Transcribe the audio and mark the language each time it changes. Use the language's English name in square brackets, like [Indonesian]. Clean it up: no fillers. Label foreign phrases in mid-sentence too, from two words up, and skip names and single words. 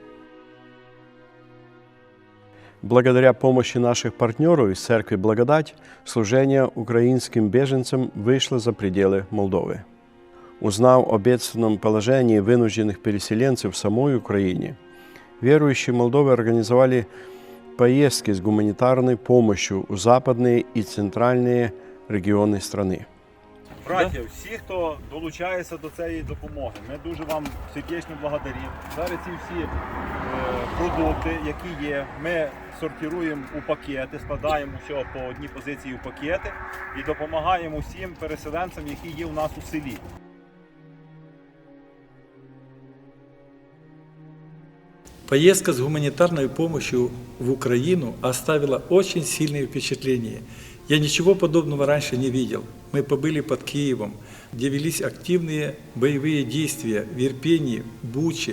[Russian] Благодаря помощи наших партнеров из Церкви Благодать, служение украинским беженцам вышло за пределы Молдовы. Узнав о бедственном положении вынужденных переселенцев в самой Украине, верующие Молдовы организовали поездки с гуманитарной помощью у западные [Ukrainian] і центральні регіони [Russian] страни. [Ukrainian] Браті, всі, хто долучається до цієї допомоги, ми дуже вам сердечно благодаримо. Зараз ці всі продукти, які є, ми сортуємо у пакети, складаємо все по одній позиції у пакети і допомагаємо всім переселенцям, які є у нас у селі. [Russian] Поездка с гуманитарной помощью в Украину оставила очень сильное впечатление. Я ничего подобного раньше не видел. Мы побыли под Киевом, где велись активные боевые действия в Ирпени, Буче.